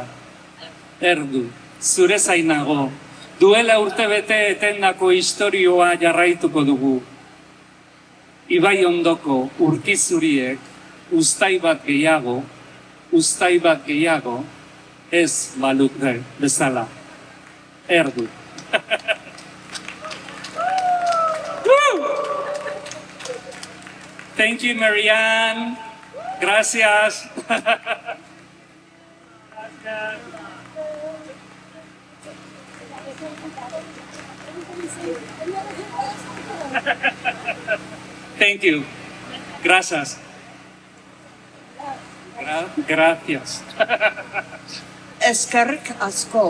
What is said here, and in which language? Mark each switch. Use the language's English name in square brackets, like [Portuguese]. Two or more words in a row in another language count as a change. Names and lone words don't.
[Basque] Erdu, zure zainago, duela urtebete etendako istorioa jarraituko dugu. Ibai ondoko urkizuriek uztai bat gehiago, ez balute bezala. Erdu. [English] Thank you, Marianne. [Spanish] Gracias. [English] Thank you. [Spanish] Gracias. Gracias. [Basque] Eskerrik asko.